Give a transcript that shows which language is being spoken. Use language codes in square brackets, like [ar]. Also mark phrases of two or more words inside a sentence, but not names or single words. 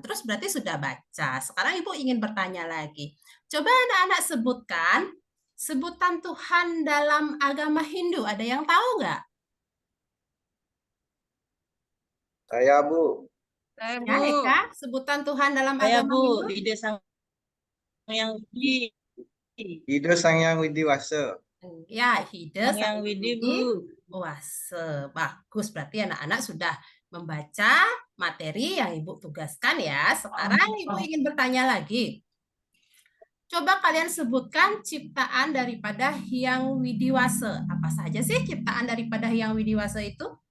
[id] Terus berarti sudah baca. Sekarang Ibu ingin bertanya lagi. Coba anak-anak sebutkan sebutan Tuhan dalam agama Hindu. Ada yang tahu nggak? Saya, Bu. Saya, Ya, Bu. Eka, sebutan Tuhan dalam Saya, agama Bu, Hindu? Ide Sang Yang Widi. Ida Sangyang Widiwasa. Ya, Hida Sang Yang Widi, Bu. Wase. Bagus, berarti anak-anak sudah membaca materi yang Ibu tugaskan ya. Sekarang Ibu ingin bertanya lagi. Coba kalian sebutkan ciptaan daripada Hyang Widiwasa. Apa saja sih ciptaan daripada Hyang Widiwasa itu?